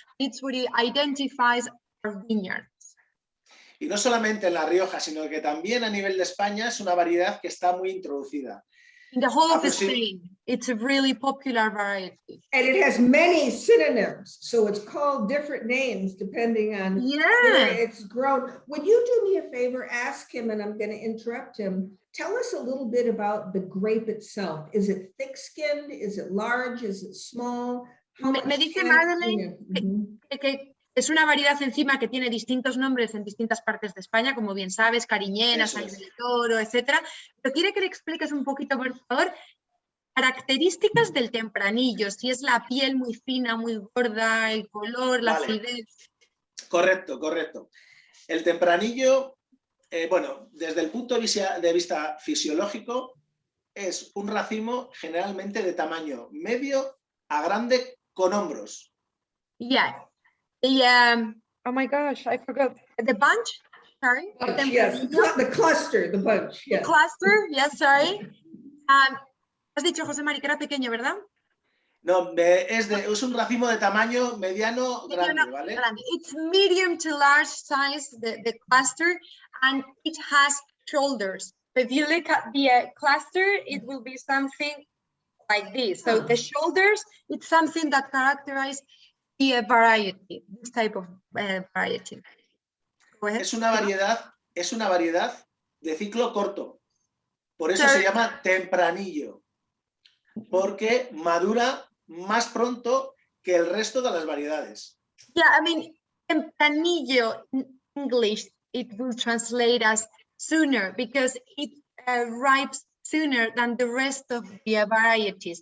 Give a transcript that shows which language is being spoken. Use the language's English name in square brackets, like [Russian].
[English] It's what it identifies our vineyard. [Spanish] Y no solamente en La Rioja, sino que también a nivel de España es una variedad que está muy introducida. [English] In the whole of Spain, it's a really popular variety. And it has many synonyms, so it's called different names depending on where it's grown. Would you do me a favor, ask him, and I'm going to interrupt him, tell us a little bit about the grape itself. Is it thick-skinned? Is it large? Is it small? [Spanish] Me dice Madeleine que es una variedad encima que tiene distintos nombres en distintas partes de España, como bien sabes, cariñena, sangre de toro, etcétera. Pero quiere que le expliques un poquito, por favor, características del tempranillo, si es la piel muy fina, muy gorda, el color, la acidez. Correcto. El tempranillo, bueno, desde el punto de vista fisiológico, es un racimo generalmente de tamaño medio a grande con hombros. [English] Yeah. Oh my gosh, I forgot. The bunch? Sorry. Yes, the cluster, the bunch. Yes. The cluster, yes, sorry. [Spanish] Has dicho, José Mari, que era pequeño, ¿verdad? No, es un racimo de tamaño mediano grande, ¿vale? [English] It's medium to large size, the cluster, and it has shoulders. If you look at the cluster, it will be something like this. So the shoulders, it's something that characterizes the variety, this type of variety. Go ahead. [Spanish] Es una variedad de ciclo corto. Por eso se llama tempranillo, porque madura más pronto que el resto de las variedades. [English] Yeah, I mean, tempranillo in English, it will translate as sooner because it ripes sooner than the rest of the varieties.